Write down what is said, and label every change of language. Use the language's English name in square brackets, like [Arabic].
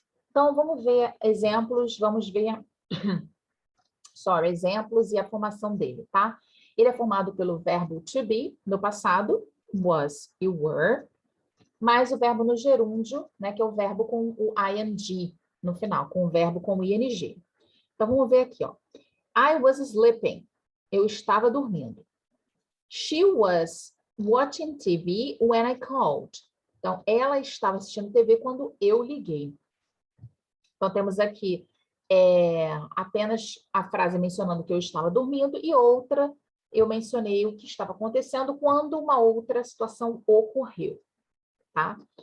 [Portuguese] Então, vamos ver exemplos, exemplos e a formação dele, tá? Ele é formado pelo verbo to be, no passado, was e were, mais o verbo no gerúndio, né, que é o verbo com o ing no final, com o verbo com o ing. Então, vamos ver aqui, ó. [English] I was sleeping. [Portuguese] Eu estava dormindo. [English] She was watching TV when I called. [Portuguese] Então, ela estava assistindo TV quando eu liguei. Então, temos aqui apenas a frase mencionando que eu estava dormindo e outra eu mencionei o que estava acontecendo quando uma outra situação ocorreu. Tá?